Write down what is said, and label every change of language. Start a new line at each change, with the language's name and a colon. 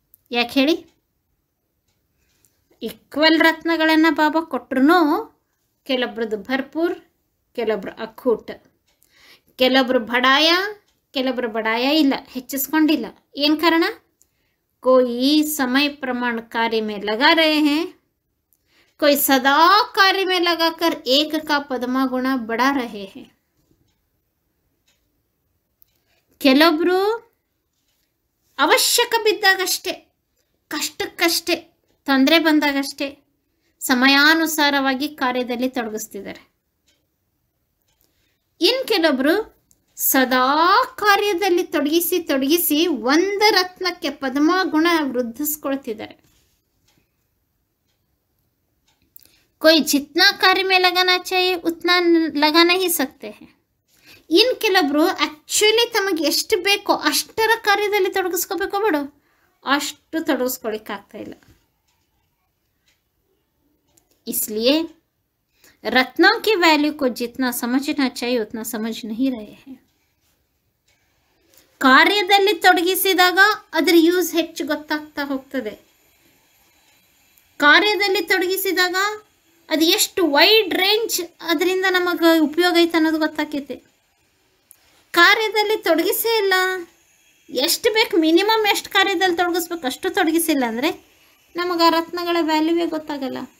Kannada: ಯಾಕೆ ಹೇಳಿ? ಈಕ್ವಲ್ ರತ್ನಗಳನ್ನು ಬಾಬಾ ಕೊಟ್ಟರು ಕೆಲವೊಬ್ರದ್ದು ಭರ್ಪೂರ್, ಕೆಲವೊಬ್ರು ಅಖುಟ್, ಕೆಲವೊಬ್ರು ಬಡಾಯ, ಕೆಲವೊಬ್ರು ಬಡಾಯ ಇಲ್ಲ, ಹೆಚ್ಚಿಸ್ಕೊಂಡಿಲ್ಲ. ಏನು ಕಾರಣ?
Hindi: कोई समय प्रमाण कार्य में लगा रहे हैं, कोई सदा कार्य में लगाकर एक का पद्मा गुणा बढ़ा रहे हैं.
Kannada: ಕೆಲವೊಬ್ರು ಅವಶ್ಯಕ ಬಿದ್ದಾಗಷ್ಟೇ, ಕಷ್ಟಕ್ಕಷ್ಟೇ, ತೊಂದರೆ ಬಂದಾಗಷ್ಟೇ ಸಮಯಾನುಸಾರವಾಗಿ ಕಾರ್ಯದಲ್ಲಿ ತೊಡಗಿಸ್ತಿದ್ದಾರೆ. ಇನ್ನು ಕೆಲವೊಬ್ರು ಸದಾ ಕಾರ್ಯದಲ್ಲಿ ತೊಡಗಿಸಿ ಒಂದು ರತ್ನಕ್ಕೆ ಪದ್ಮ ಗುಣ ವೃದ್ಧಿಸ್ಕೊಳ್ತಿದ್ದಾರೆ.
Hindi: कोई जितना कार्य में लगाना चाहिए उतना लगा नहीं सकते हैं.
Kannada: ಇನ್ನು ಕೆಲವೊಬ್ರು ಆ್ಯಕ್ಚುಲಿ ತಮಗೆ ಎಷ್ಟು ಬೇಕೋ ಅಷ್ಟರ ಕಾರ್ಯದಲ್ಲಿ ತೊಡಗಿಸ್ಕೋಬೇಕೋ ಬೇಡೋ ಅಷ್ಟು ತೊಡಗಿಸ್ಕೊಳ್ಳಿಕ್ಕಾಗ್ತಾ ಇಲ್ಲ.
Hindi: इसलिए रत्नों की वैल्यू को जितना समझना चाहिए उतना समझ नहीं रहे हैं.
Kannada: ಕಾರ್ಯದಲ್ಲಿ ತೊಡಗಿಸಿದಾಗ ಅದರ ಯೂಸ್ ಹೆಚ್ಚು ಗೊತ್ತಾಗ್ತಾ ಹೋಗ್ತದೆ. ಕಾರ್ಯದಲ್ಲಿ ತೊಡಗಿಸಿದಾಗ ಅದು ಎಷ್ಟು ವೈಡ್ ರೇಂಜ್ ಅದರಿಂದ ನಮಗೆ ಉಪಯೋಗ ಐತೆ ಅನ್ನೋದು ಗೊತ್ತಾಕೈತೆ. ಕಾರ್ಯದಲ್ಲಿ ತೊಡಗಿಸೇ ಇಲ್ಲ, ಎಷ್ಟು ಬೇಕು ಮಿನಿಮಮ್ ಎಷ್ಟು ಕಾರ್ಯದಲ್ಲಿ ತೊಡಗಿಸ್ಬೇಕು ಅಷ್ಟು ತೊಡಗಿಸಿಲ್ಲ ಅಂದರೆ ನಮಗೆ ಆ ರತ್ನಗಳ ವ್ಯಾಲ್ಯೂವೇ ಗೊತ್ತಾಗಲ್ಲ.